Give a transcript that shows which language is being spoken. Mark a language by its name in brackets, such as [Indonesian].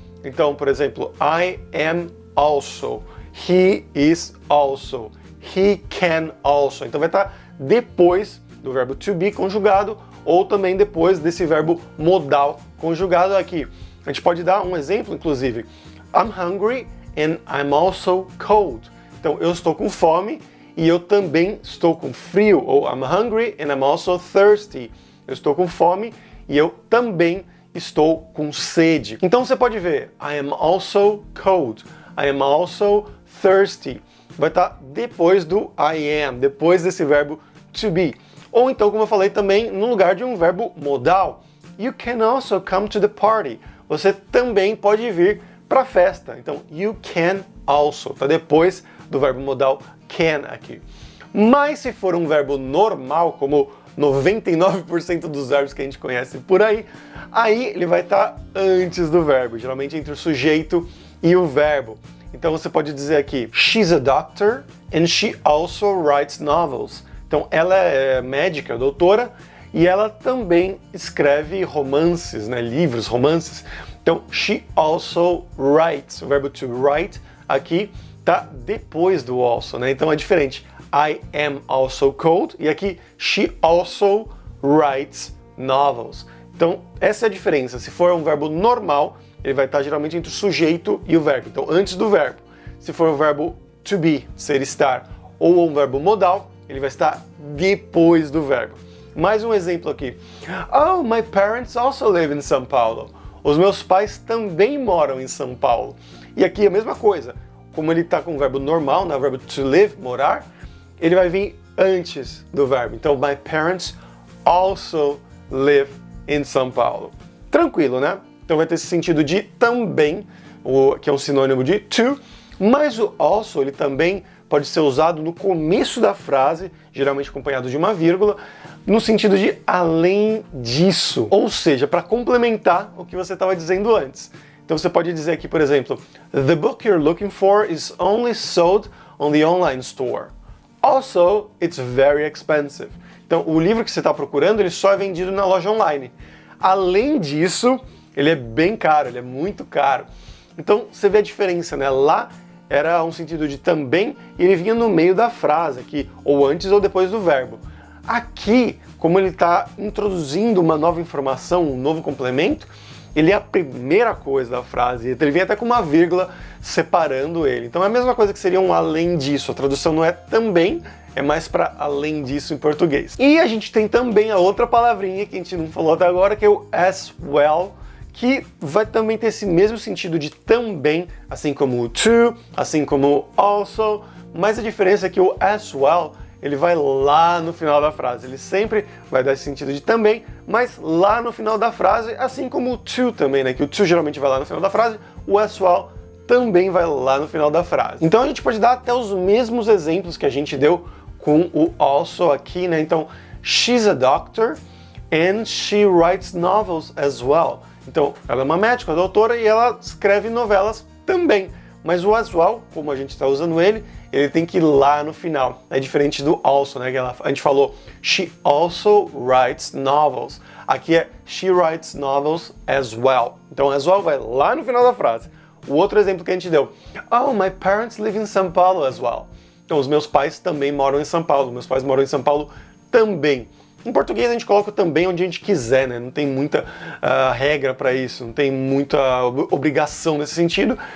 [Portuguese] Então, por exemplo, [English] I am also, he is also, he can also. [Portuguese] Então vai estar depois do verbo to be conjugado, ou também depois desse verbo modal conjugado aqui. A gente pode dar um exemplo, inclusive. [English] I'm hungry and I'm also cold. [Portuguese] Então, eu estou com fome e eu também estou com frio. [English] Ou I'm hungry and I'm also thirsty. [Portuguese] Eu estou com fome e eu também estou com sede. Então, você pode ver, [English] I am also cold. I am also thirsty. [Portuguese] Vai estar depois do I am, depois desse verbo to be. Ou então, como eu falei também, no lugar de um verbo modal. [English] You can also come to the party. [Portuguese] Você também pode vir para a festa. Então, [English] you can also. [Portuguese] Está depois do verbo modal can aqui. Mas se for um verbo normal, como 99% dos verbos que a gente conhece por aí ele vai estar antes do verbo, geralmente entre o sujeito e o verbo. Então você pode dizer aqui, [English] she's a doctor and she also writes novels. [Portuguese] Então ela é médica, doutora, e ela também escreve romances, né, livros, romances. Então [English] she also writes, [Portuguese] o verbo to write aqui está depois do also, né? Então é diferente. [English] I am also cold, [Portuguese] e aqui [English] she also writes novels. [Portuguese] Então essa é a diferença. Se for um verbo normal, ele vai estar geralmente entre o sujeito e o verbo. Então antes do verbo. Se for o verbo to be, ser, estar, ou um verbo modal, ele vai estar depois do verbo. Mais um exemplo aqui. [English] Oh, my parents also live in São Paulo. [Portuguese] Os meus pais também moram em São Paulo. E aqui a mesma coisa. Como ele está com o verbo normal, o verbo to live, morar, ele vai vir antes do verbo. [English] Então, my parents also live in São Paulo. [Portuguese] Tranquilo, né? Então vai ter esse sentido de também, que é um sinônimo de to, mas o also, ele também pode ser usado no começo da frase, geralmente acompanhado de uma vírgula, no sentido de além disso, ou seja, para complementar o que você estava dizendo antes. Então você pode dizer aqui, por exemplo, [English] the book you're looking for is only sold on the online store. Also, it's very expensive. [Portuguese] Então o livro que você está procurando, ele só é vendido na loja online. Além disso, ele é bem caro, ele é muito caro. Então você vê a diferença, né? Lá era um sentido de também, e ele vinha no meio da frase aqui, ou antes ou depois do verbo. Aqui, como ele está introduzindo uma nova informação, um novo complemento, ele é a primeira coisa da frase, ele vem até com uma vírgula separando ele. Então é a mesma coisa que seria um além disso, a tradução não é também, é mais para além disso em português. E a gente tem também a outra palavrinha que a gente não falou até agora, que é o as well, que vai também ter esse mesmo sentido de também, assim como o to, assim como o also, mas a diferença é que o as well, ele vai lá no final da frase. Ele sempre vai dar esse sentido de também, mas lá no final da frase, assim como o to também, né? Que o to geralmente vai lá no final da frase, o as well também vai lá no final da frase. Então a gente pode dar até os mesmos exemplos que a gente deu com o also aqui, né? [English] Então, she's a doctor and she writes novels as well. [Portuguese] Então, ela é uma médica, uma doutora, e ela escreve novelas também. Mas o as well, como a gente está usando ele tem que ir lá no final. É diferente do also, né? Que a gente falou, [English] she also writes novels. [Portuguese] Aqui é [English] she writes novels as well. [Portuguese] Então, as well vai lá no final da frase. O outro exemplo que a gente deu, [English] oh, my parents live in São Paulo as well. [Portuguese] Então, os meus pais também moram em São Paulo, meus pais moram em São Paulo também. Em português a gente coloca também onde a gente quiser, né? Não tem muita regra para isso, não tem muita obrigação nesse sentido.